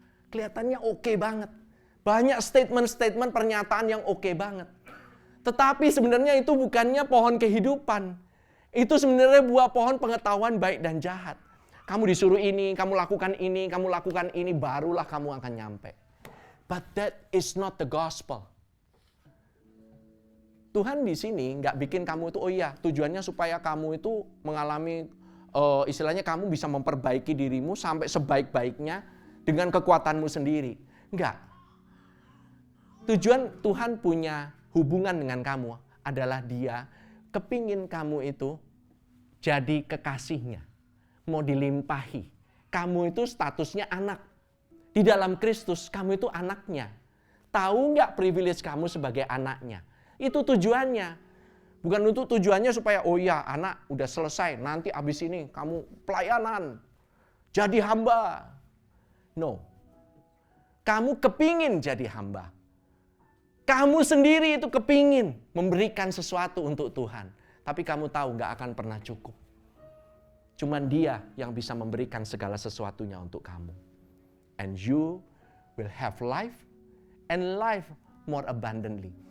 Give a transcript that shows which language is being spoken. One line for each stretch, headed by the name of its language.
Indonesian: Kelihatannya oke banget. Banyak statement-statement pernyataan yang oke banget. Tetapi sebenarnya itu bukannya pohon kehidupan. Itu sebenarnya buah pohon pengetahuan baik dan jahat. Kamu disuruh ini, kamu lakukan ini, barulah kamu akan nyampe.
English: But that is not the gospel.
Indonesian: Tuhan di sini nggak bikin kamu itu, oh iya, tujuannya supaya kamu itu mengalami, istilahnya kamu bisa memperbaiki dirimu sampai sebaik-baiknya dengan kekuatanmu sendiri. Enggak. Tujuan Tuhan punya hubungan dengan kamu adalah Dia kepingin kamu itu jadi kekasihnya. Mau dilimpahi. Kamu itu statusnya anak. Di dalam Kristus kamu itu anaknya. Tahu nggak privilege kamu sebagai anaknya? Itu tujuannya. Bukan untuk tujuannya supaya, oh ya anak udah selesai, nanti abis ini kamu pelayanan. Jadi hamba. No. Kamu kepingin jadi hamba. Kamu sendiri itu kepingin memberikan sesuatu untuk Tuhan. Tapi kamu tahu gak akan pernah cukup. Cuman Dia yang bisa memberikan segala sesuatunya untuk kamu.
English: And you will have life and life more abundantly.